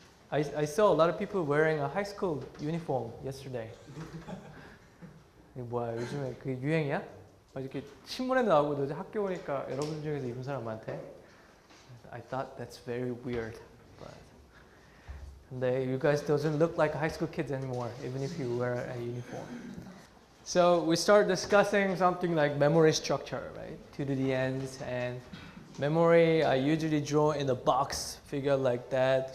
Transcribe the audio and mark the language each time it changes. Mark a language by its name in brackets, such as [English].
[English] I saw a lot of people wearing a high school uniform yesterday. [Korean] 이게 뭐야? 요즘에 그게 유행이야? 이렇게 신문에 나오고 요새 학교 오니까 여러분 중에서 입은 사람 많대. [English] I thought that's very weird. But 근데 you guys doesn't look like high school kids anymore, even if you wear a uniform. So we start discussing something like memory structure, right? 2 to the ends, and memory I usually draw in a box figure like that.